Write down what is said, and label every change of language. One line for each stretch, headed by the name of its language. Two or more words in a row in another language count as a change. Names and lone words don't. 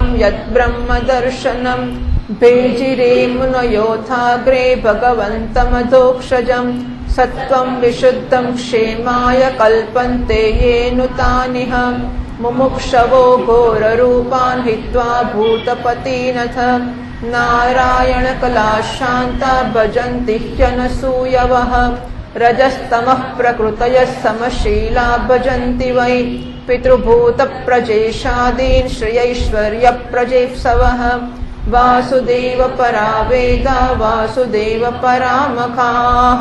Sanskrit: યદ્બ્રહ્મ દર્શનમ ભેજીરે મુનયોથાગ્રે ભગવંતમધોક્ષજમ સત્વં વિશુદ્ધં ક્ષેમાય કલ્પન્તે યેનુતાનિહ મુમુક્ષવો ઘોરરૂપાન હિત્વા ભૂતપતિનથ નારાયણ કલાશાંતા ભજન્તિ ह्यनसूयवः रजस्तमः प्रकृतयः समशीला भजन्ति वै पितृभूतप्रजेशादीन् श्रियैश्वर्यप्रजेप्सवः वासुदेव परा वेदा वासुदेव परामखाः